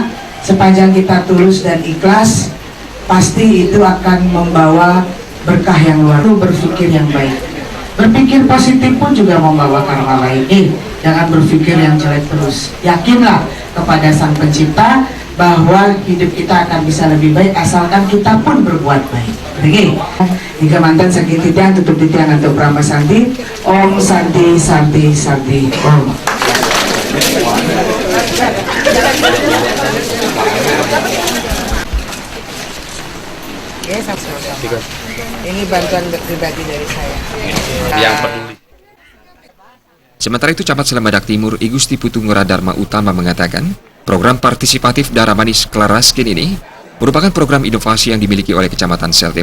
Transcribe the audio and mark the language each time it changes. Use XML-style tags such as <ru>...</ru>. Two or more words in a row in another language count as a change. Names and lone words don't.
<id>Sepanjang kita tulus dan ikhlas, pasti itu akan membawa berkah yang luar biasa. Berpikir yang baik, berpikir positif pun juga membawa karma baik. Jangan berpikir yang jelek terus. Yakinlah kepada Sang Pencipta bahwa hidup kita akan bisa lebih baik asalkan kita pun berbuat baik. Oke. Jika mantan sakit titian tutup titian untuk Brahma Santi.</id> <sa>Om Santi Santi Santi Om.</sa> <id>Ini bantuan pribadi dari saya. Yang peduli. Sementara itu, Camat Selemandak Timur, I Gusti Putu Ngurah Dharma Utama mengatakan, program partisipatif Darah Manis Kelaraskin ini merupakan program inovasi yang dimiliki oleh Kecamatan Seltim.</id>